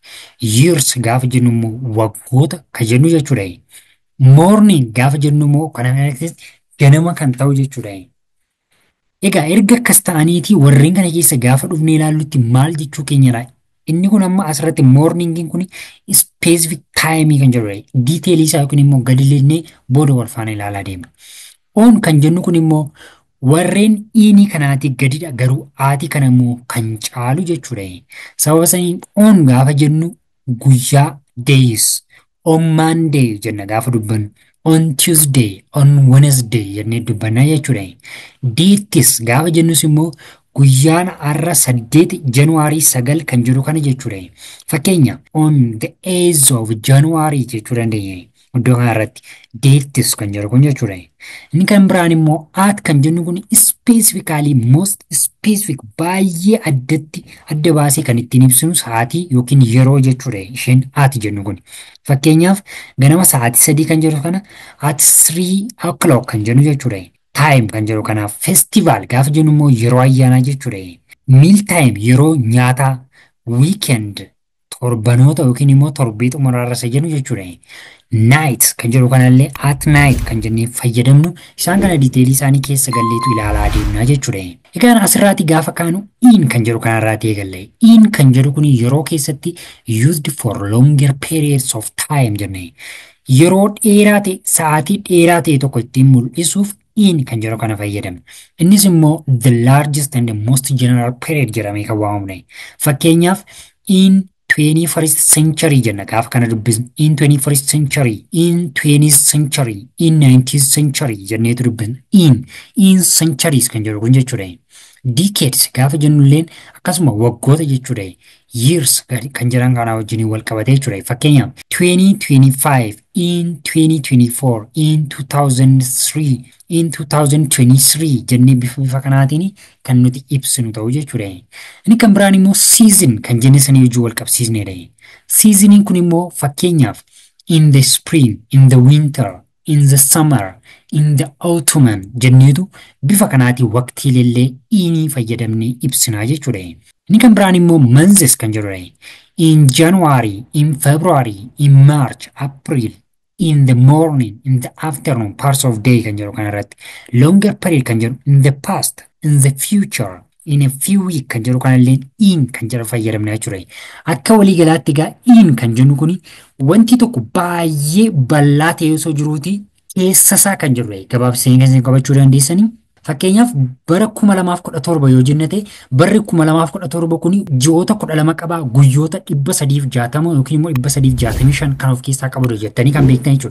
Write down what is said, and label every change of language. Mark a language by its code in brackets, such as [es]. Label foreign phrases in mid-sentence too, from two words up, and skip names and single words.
[om] Years gaafa jennu immoo waggoota kan jennu jechuudha. Morning gaafa jennu immoo kana ganama kan ta'u jechuudha. Egaa erga akkas ta'aniitii warreen kana keessa gaafa dhufnee ilaallutti maal jechuu keenyadha? Inni kun amma asirratti morningiin kun [en] specific time [om] kan jedhudha. Detailii isaa yookiin immoo gadi lennee booda wal faana ilaalaa deemna. On kan jennu kun immoo warreen inni kanaati gadidha garuu aati kana immoo kan caalu jechuudha. Sababa saniin on gaafa jennu guyyaa days, [en] on Monday [om] jenna gaafa dubbannu, [en] on Tuesday, on Wednesday [om] jennee dubbanna jechuudha. Dates gaafa jennus immoo guyyaan har'a 8 January 9 kan jiru kana jechuudha. Fakkeenya [en] on the 8th of January [om] jechuu dandeenya. Iddoo kanarratti dates kan jedhu kun jechuudha. Inni kan biraan immoo at kan jennu kun [en] specifically most specific [om] baay'ee addatti adda baasee kan ittiin ibsinu sa'aatii yookiin yeroo jechuudha. Isheen at jennu kun. Fakkeenyaaf ganama sa'aatii 3 kan jedhu kana [en] at 3 o'clock [om] kan jennu jechuudha. Time kan jedhu kanaaf festival gaafa jennu immoo yeroo ayyaanaa jechuudha. [en] Meal time [om] yeroo nyaataa, weekend torbanoota yookiin immoo torbee xumuraarra isa jennu jechuudha. Night kan jedhu kanallee [en] at night [om] kan jennee fayyadamnu isaan kana diteelii isaanii keessa galleetu ilaalaa deemnaa jechuudha. Egaan asirraati gaafa kaanu in kan jedhu kanarraati eegalle. In kan jedhu kun yeroo keessatti [en] used for longer periods of time [om] jenne. Yeroo dheeraa ta'e sa'aatii dheeraa ta'e tokko ittiin mul'isuuf in kan jedhu kana fayyadamna. Innis immoo [en] the largest and the most general period [om] jedhamee kan waamamudha. Fakkeenyaaf [en] in 21st century [om] jenna gaafa kana dubbisnu [en] in 21st century, in 20th century, in 19th century [om] jenneetu dubbisna. [en] In centuries [om] kan jedhu kun jechuudha. Decades gaafa jennulleen akkasuma waggoota jechuudha. Years kan jedhan kana wajjin wal qabate jechuudha. Fakkeenyaaf 2025, [en] in 2024, in 2003, in 2023 [om] jennee bifa kanaatiin kan nuti ibsinu ta'u jechuudha. Inni kan biraan immoo season kan jenne sanii wajjin wal qabsiisnedha. Seasoniin kun immoo fakkeenyaaf [en] in the spring, in the winter, in the summer, in the autumn [om] jenneetu bifa kanaatiin waqtiilee inii fayyadamnee ibsinaa jechuudha. Inni kan biraan immoo months kan jedhudha. [en] In January, in February, in March, April, in the morning, in the afternoon, parts of day [om] kan jedhu kanarratti. [en] Longer period [om] kan jedhu [en] in the past, in the future, in a few week [om] kan jedhu kanallee in kan jedhu fayyadamna jechuudha. Akka waliigalaatti egaa in kan jennu kuni wanti tokko baay'ee bal'aa ta'ee osoo jiruuti keessasaa kan jedhudha. Gabaabsanii kan qabachuu dandeessanii. Fakkeenyaaf bara 2017 yoo jennate barri 2017 kuni ji'oota 12 qaba guyyoota 360 yookiin immoo 365 kan of keessaa qabu jettanii kan beektan jechuudha.